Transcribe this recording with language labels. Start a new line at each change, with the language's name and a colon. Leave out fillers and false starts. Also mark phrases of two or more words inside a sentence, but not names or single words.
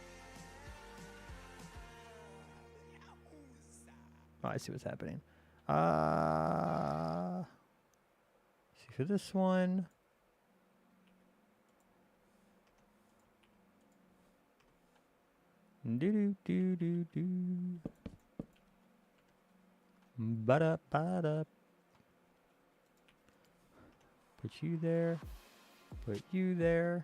English: Oh, I see what's happening. See for this one. Do do do do. Ba-da ba-da. Put you there. Put you there.